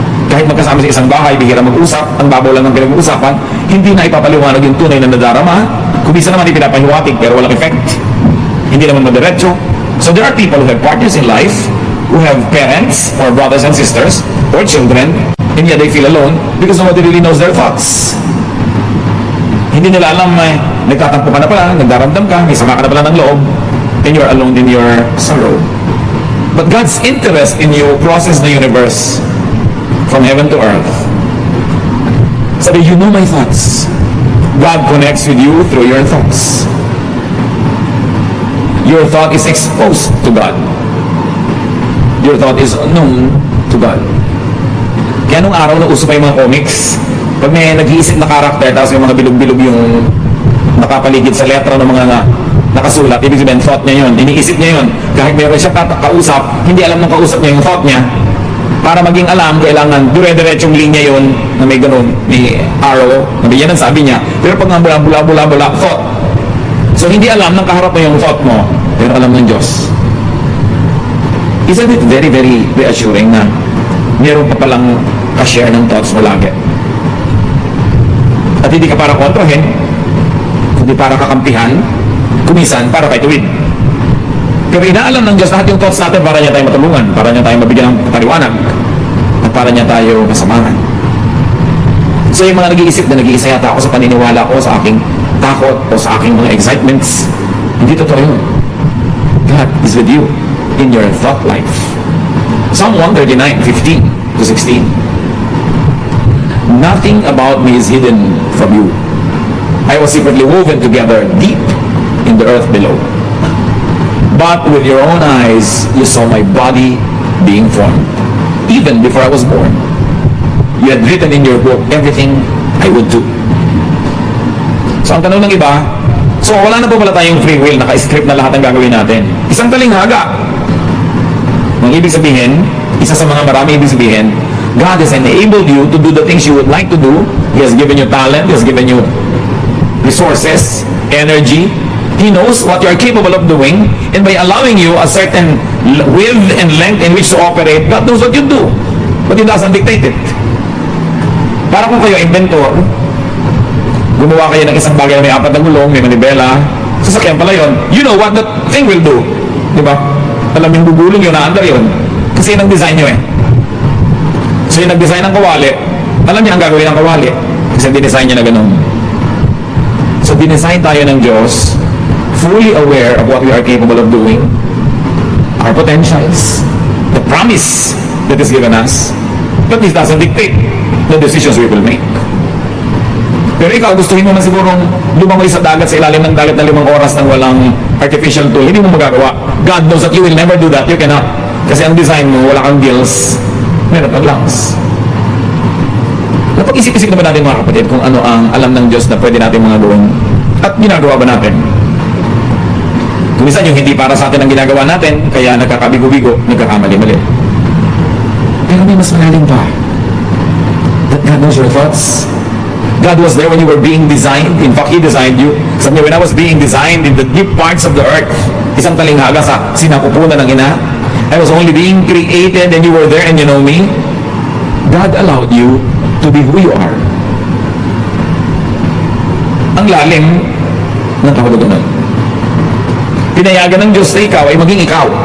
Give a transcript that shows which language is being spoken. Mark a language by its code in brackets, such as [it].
[tl] Kahit magkasama sa isang bahay, bihira mag-usap, ang babaw lang ng pinag-uusapan, hindi na ipapaliwanag yung tunay na nadarama. Kung isa naman ipinapahiwatig, pero walang effect. Hindi naman madiretso. [en] So there are people who have partners in life, who have parents, or brothers and sisters, or children, and yet they feel alone because nobody really knows their thoughts. [tl] Hindi nila alam na nagtatampo ka na pala, nagdaramdam ka, may sama ka na pala ng loob, [en] and you're alone in your sorrow. But God's interest in you crosses the universe from heaven to earth. Sabi, you know my thoughts. God connects with you through your thoughts. Your thought is exposed to God. Your thought is known to God. [tl] Kaya nung araw na uso pa yung mga comics, pag may nag-iisip na karakter, tapos yung mga bilog-bilog yung nakapaligid sa letra ng mga nakasulat, ibig sabihin, thought niya yun, iniisip niya yun. Kahit meron siya kausap, hindi alam ng kausap niya yung thought niya. Para maging alam, kailangan dire-diretsong linya yun na may ganun, may arrow, nabigyan ng sabi niya. Pero pag nga bula, thought. So hindi alam ng kaharap mo yung thought mo, pero alam ng Diyos. [en] Isn't it very, very reassuring [tl] na meron pa palang ka-share ng thoughts mo lagi? At hindi ka para kontrahin, kundi para kakampihan, kumisan para kay tuwid. Pero inaalam ng Diyos lahat yung thoughts natin para niya tayo matulungan, para niya tayo mabigyan ng paliwanag, at para niya tayo kasamahan. So yung mga nag-iisip na nag-iisa yata ako sa paniniwala ko, sa aking takot, o sa aking mga excitements, hindi totoo yun. [en] God is with you in your thought life. Psalm 139:15 to 16. Nothing about me is hidden from you. I was secretly woven together deep in the earth below. But with your own eyes, you saw my body being formed. Even before I was born, you had written in your book everything I would do. [tl] So ang tanong ng iba, so wala na po pala tayong free will, naka-script na lahat ng gagawin natin. Isang talinghaga. Ang ibig sabihin, [en] isa sa mga marami ibig sabihin, God has enabled you to do the things you would like to do. He has given you talent, He has given you resources, energy. He knows what you are capable of doing, and by allowing you a certain width and length in which to operate, God knows what you do, but He doesn't dictate it. [tl] Para kung kayo inventor, gumawa kayo ng isang bagay na may 4 na gulong, may manibela, sasakyan pala yun, [en] you know what that thing will do. [tl] Di ba? Alam yung gugulong yun, naandar yun. Kasi yun ang design nyo eh. So yung nag-design ng kawali, alam niya ang gagawin ng kawali. Kasi dinesign niya na ganun. [en] So [tl] dinesign tayo ng Diyos, [en] fully aware of what we are capable of doing, our potentials, the promise that is given us, but this doesn't dictate the decisions we will make. [tl] Pero ikaw, gustuhin mo man sigurong lumangoy sa dagat, sa ilalim ng dagat na 5 oras nang walang artificial tool, hindi mo magagawa. [en] God knows that you will never do that. You cannot. [tl] Kasi ang design mo, wala kang gills, meron kang lungs. Napag-isip-isip naman natin mga kapatid kung ano ang alam ng Diyos na pwede natin mga gawin at ginagawa ba natin. Kung minsan yung hindi para sa atin ang ginagawa natin, kaya nagkakabigo-bigo, nagkakamali-mali. Pero may mas malalim pa. [en] That God knows your thoughts. God was there when you were being designed. In fact, He designed you. [tl] Sabi niya, [en] when I was being designed in the deep parts of the earth, [tl] isang talinghaga sa sinakupunan ng ina, [en] I was only being created and you were there and you know me. God allowed you to be who you are. [tl] Ang lalim ng kahulugan nun. Pinayagan ng Diyos na ikaw ay maging ikaw.